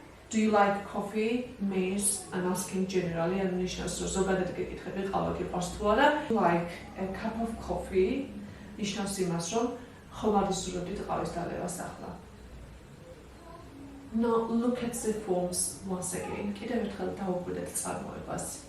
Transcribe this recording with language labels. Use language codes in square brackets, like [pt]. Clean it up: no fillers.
[en] Do you like coffee means I'm asking generally, [ka] ანუ ნიშნავს, რომ ზოგადად გეკითხები ყავა გიყვარს თუ არა. Like a cup of coffee ნიშნავს იმას, რომ ხომ არ ისურვებდით ყავის დალევას ახლა. [en] Now look at the forms once again. [ka] კიდევ ერთხელ დავუკვირდეთ წარმოებას.